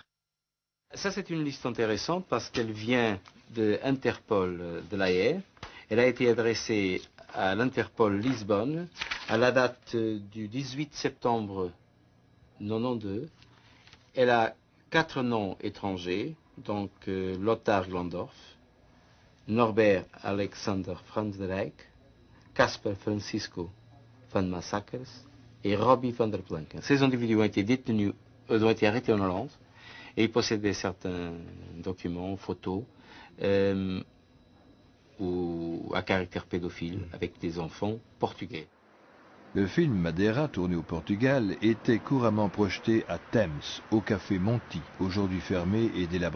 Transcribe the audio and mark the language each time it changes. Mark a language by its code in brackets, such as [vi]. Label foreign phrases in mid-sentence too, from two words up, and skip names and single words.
[fr] Ça c'est une liste intéressante parce qu'elle vient de Interpol de La Haye. Elle a été adressée à l'Interpol Lisbonne à la date du 18 septembre 1992. Elle a 4 noms étrangers, donc Lothar Glandorf, Norbert Alexander Franz de Rijk, Casper Francisco van Massakers et Robbie van der Planken. Ces individus ont été détenus, ont été arrêtés en Hollande et ils possédaient certains documents, photos, ou à caractère pédophile avec des enfants portugais. Le film Madeira, tourné au Portugal, était couramment projeté à Thames, au café Monti, aujourd'hui fermé et délabré.